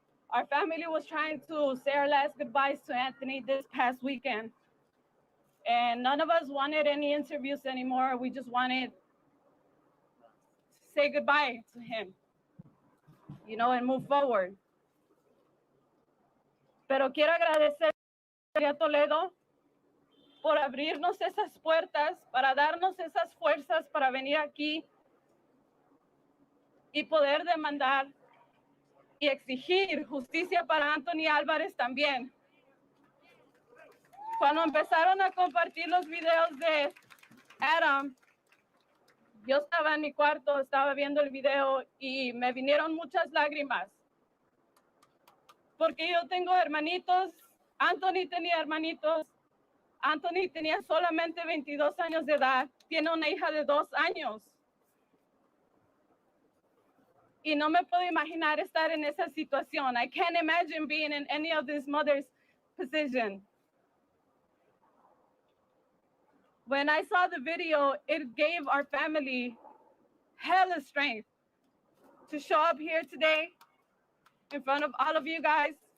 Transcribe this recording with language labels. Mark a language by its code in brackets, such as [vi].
[en] Our family was trying to say our last goodbyes to Anthony this past weekend, and none of us wanted any interviews anymore. We just wanted to say goodbye to him, you know, and move forward. [es] Pero quiero agradecer a Toledo por abrirnos esas puertas, para darnos esas fuerzas para venir aquí y poder demandar y exigir justicia para Anthony Álvarez también. Cuando empezaron a compartir los videos de Adam, yo estaba en mi cuarto, estaba viendo el video y me vinieron muchas lágrimas. Porque yo tengo hermanitos, Anthony tenía hermanitos, Anthony tenía solamente 22 años de edad, tiene una hija de 2 años. Y no me puedo imaginar estar en esa situación. [en] I can't imagine being in any of this mother's position. When I saw the video, it gave our family hella strength to show up here today in front of all of you guys.